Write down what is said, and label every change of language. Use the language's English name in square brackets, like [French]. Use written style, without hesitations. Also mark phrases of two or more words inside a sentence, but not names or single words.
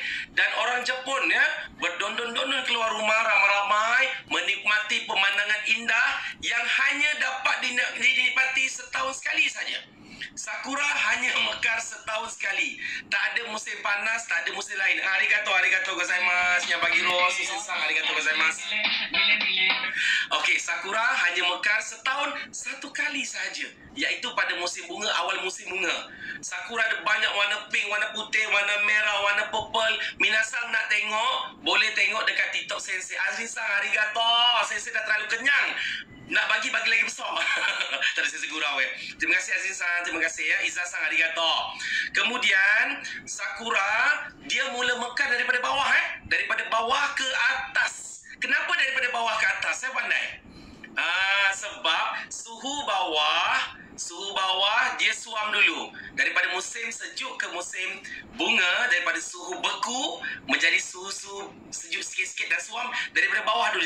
[Malay] Dan orang Jepun ya berdondon-dondon keluar rumah ramai-ramai menikmati pemandangan indah yang hanya dapat dinikmati setahun sekali saja. Sakura hanya mekar setahun sekali. Tak ada musim panas, tak ada musim lain. [Japanese] ありがとうございます. [Malay] Yang bagi Rose, Susan, [Japanese] ありがとうございます. [Malay] Okey, sakura hanya mekar setahun satu kali saja, iaitu pada musim bunga, awal musim bunga. Sakura ada banyak warna pink, warna putih, warna merah, warna purple. Minasang nak tengok, boleh tengok dekat TikTok Sensei. Azrin-san, arigato. Sensei dah terlalu kenyang. Nak bagi lagi besar. Tadi saya gurau Terima kasih Azrin-san, terima kasih ya. Iza-san, arigato. Kemudian sakura dia mula mekar daripada bawah daripada bawah ke atas. Kenapa daripada bawah ke atas? Saya pandai. Sebab suhu bawah dia suam dulu. Daripada musim sejuk ke musim bunga, daripada suhu beku menjadi suhu sejuk sikit-sikit dan suam daripada bawah dulu.